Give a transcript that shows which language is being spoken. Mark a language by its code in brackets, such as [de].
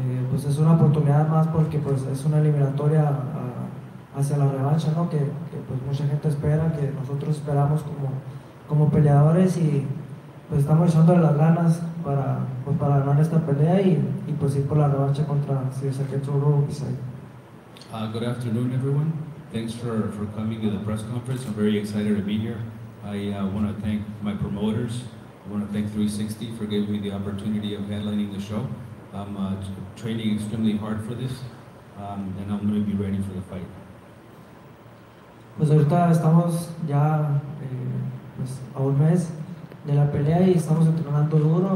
[es] Pues es una oportunidad más porque pues es una eliminatoria hacia la revancha, ¿no? que pues mucha gente espera, que nosotros esperamos como peleadores, y pues estamos echándole las ganas para ganar esta pelea y pues ir por la revancha contra Silsaget Bisay. [en] Good afternoon, everyone. Thanks for coming to the press conference. I'm very excited to be here. I want to thank my promoters. I want to thank 360 for giving me the opportunity of headlining the show. I'm training extremely hard for this, and I'm going to be ready for the fight. [es] Pues ahorita estamos ya pues a un mes de la pelea y estamos entrenando duro.